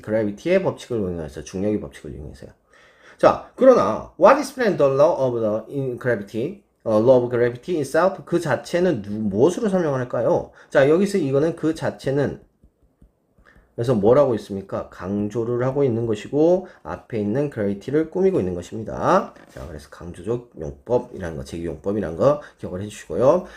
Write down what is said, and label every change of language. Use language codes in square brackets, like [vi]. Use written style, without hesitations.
[ko] gravity의 법칙을 이용해서, 중력의 법칙을 이용해서요. [en] 자, [ko] 그러나 [en] what explains the law of the gravity? law of gravity itself. [ko] 그 자체는 무엇으로 설명을 할까요? 자, 여기서 이거는 그 자체는 그래서 뭐라고 있습니까? 강조를 하고 있는 것이고 앞에 있는 gravity를 꾸미고 있는 것입니다. 자, 그래서 강조적 용법이라는 거, 제기용법이라는 거 기억을 해주시고요.